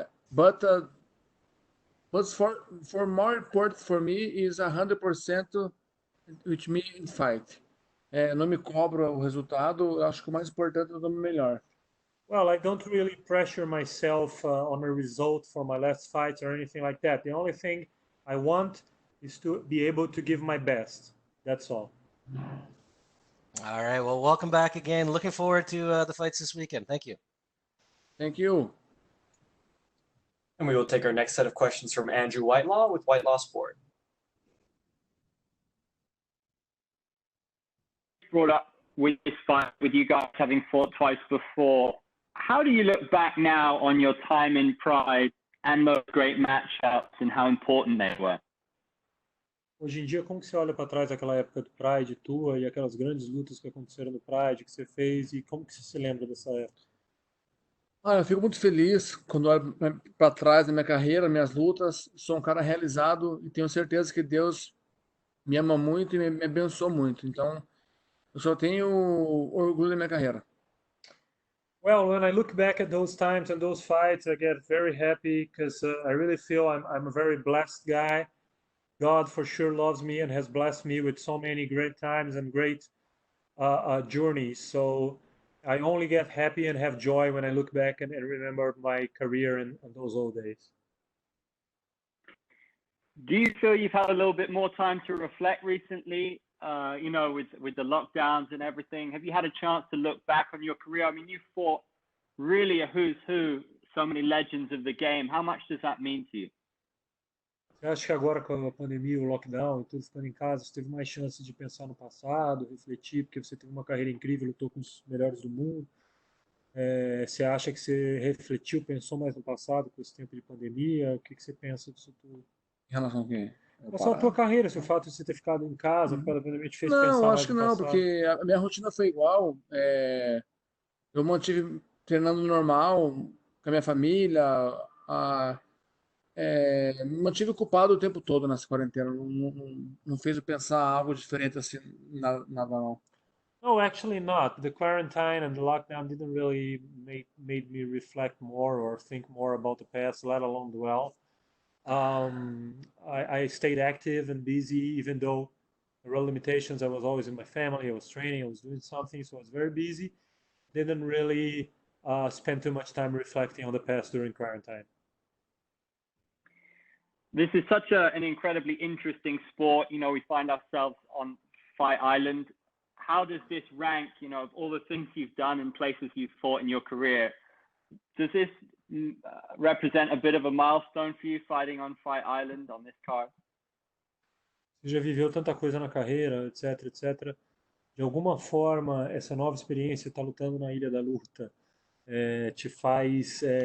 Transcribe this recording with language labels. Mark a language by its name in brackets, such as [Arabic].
[English] But for more important for me is 100% with me in fight. [Portuguese] Não me cobro o resultado, acho que o mais importante é o melhor. [English] Well, I don't really pressure myself on a result for my last fights or anything like that. The only thing I want is to be able to give my best. That's all. All right. Well, welcome back again. Looking forward to the fights this weekend. Thank you. Thank you. And we will take our next set of questions from Andrew Whitelaw with Whitelaw Sport. Brought up with this fight, with you guys having fought twice before. How do you look back now on your time in Pride and those great matchups and how important they were? [Portuguese] Hoje em dia, como que você olha para trás daquela época do Pride tua e aquelas grandes lutas que aconteceram no Pride que você fez e como que você se lembra dessa época? Ah, eu fico muito feliz quando olho para trás da minha carreira, minhas lutas. Sou um cara realizado e tenho certeza que Deus me ama muito e me abençoou muito. Então, eu só tenho orgulho da minha carreira. [English] Well, when I look back at those times and those fights, I get very happy because I really feel I'm a very blessed guy. God for sure loves me and has blessed me with so many great times and great journeys. So I only get happy and have joy when I look back and remember my career and those old days. Do you feel you've had a little bit more time to reflect recently? You know, with the lockdowns and everything, have you had a chance to look back on your career? I mean, you fought really a who's who, so many legends of the game. How much does that mean to you? [Portuguese] Você acha que agora com a pandemia, o lockdown, e tudo ficando em casa, você teve mais chance de pensar no passado, refletir, porque você teve uma carreira incrível, lutou com os melhores do mundo? Você acha que você refletiu, pensou mais no passado com esse tempo de pandemia? O que você pensa disso tudo? Em relação ao quê? Essa tua carreira, se o fato de você ter ficado em casa, por causa da pandemia, te fez Não, pensar acho mais que no não, passado? porque a minha rotina foi igual. Eu mantive treinando normal com a minha família. A, Me mantive ocupado o tempo todo nessa quarentena. Não fez eu pensar algo diferente assim, nada não. [English] No, actually not. The quarantine and the lockdown didn't really made me reflect more or think more about the past, let alone dwell. I stayed active and busy, even though there were limitations. I was always in my family. I was training. I was doing something, so I was very busy. Didn't really spend too much time reflecting on the past during quarantine. This is such an incredibly interesting sport. You know, we find ourselves on Fight Island. How does this rank, you know, of all the things you've done and places you've fought in your career? Does this represent a bit of a milestone for you fighting on Fight Island on this card? [Portuguese] Você já viveu tanta coisa na carreira, etc, etc. De alguma forma, essa nova experiência, estar lutando na Ilha da Luta, te faz.